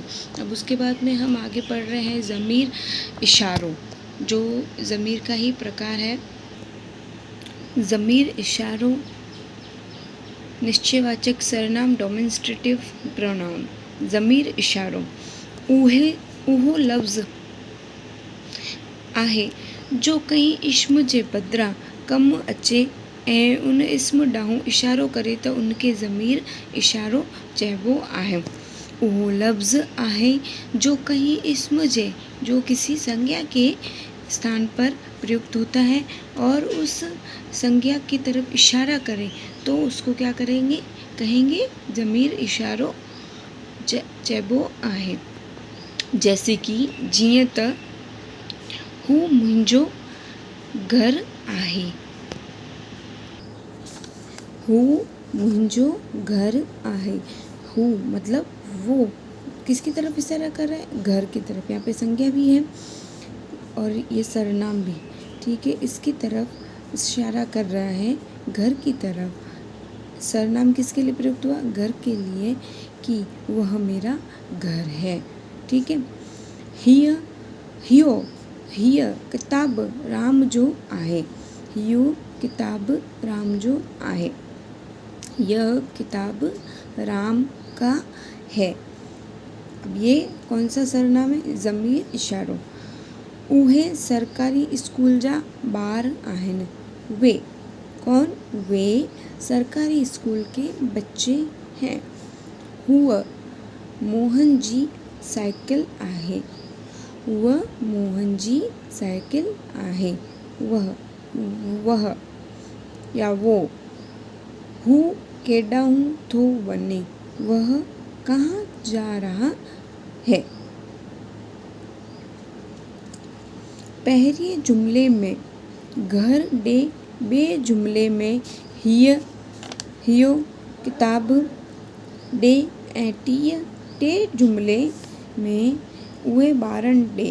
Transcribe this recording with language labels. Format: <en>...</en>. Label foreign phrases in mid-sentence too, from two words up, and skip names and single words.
<hi>अब उसके बाद में हम आगे पढ़ रहे हैं ज़मीर इशारों, जो ज़मीर का ही प्रकार है। ज़मीर इशारों निश्चयवाचक सर्वनाम</hi> <en>demonstrative pronoun.</en> <sd>ज़मीर इशारों उहो लफ़्ज़ आहे जो कई इस्म जे बदिरां कमु अचे ऐं उन इस्म ॾांहुं इशारो करे त उनखे ज़मीर इशारो चइबो आहे। उहो लफ़्ज़ आहे जो कहीं इस्म जे,</sd> <hi>जो किसी संज्ञा के स्थान पर प्रयुक्त होता है और उस संज्ञा की तरफ इशारा करे तो उसको क्या कहेंगे</hi> <sd>ज़मीर इशारो चइबो आहे।</sd> <hi>जैसे कि</hi> <sd>जीअं त हू मुंहिंजो घर आहे। हू मुंहिंजो घर आहे।</sd> <hi>हू मतलब वो किसकी तरफ इशारा कर रहा है? घर की तरफ। यहाँ पे संज्ञा भी है और ये सर्वनाम भी, ठीक है, इसकी तरफ इशारा कर रहा है, घर की तरफ। सर्वनाम किसके लिए प्रयुक्त हुआ? घर के लिए, कि वह मेरा घर है, ठीक है।</hi> <sd>हीअ किताब राम जो आहे। हियो किताब राम जो आहे।</sd> <hi>यह किताब राम का है। अब ये कौन सा सर्वनाम है? ज़मीर इशारो।</hi> <sd>उहे सरकारी स्कूल जा ॿार आहिनि।</sd> <hi>वे कौन? वे सरकारी स्कूल के बच्चे हैं।</hi> <sd>हुआ मोहन जी साइकिल आहे। वह मोहन जी साइकिल आहे।</sd> <hi>वह या वो।</hi> <sd>हू केॾांहुं थो वञे।</sd> <hi>वह कहाँ जा रहा है।</hi> <sd>पहिरिएं जुमिले में घर ॾे, ॿिए जुमिले में हियो किताब ॾे ऐं टे जुमिले में उहे ॿारनि ॾे।</sd>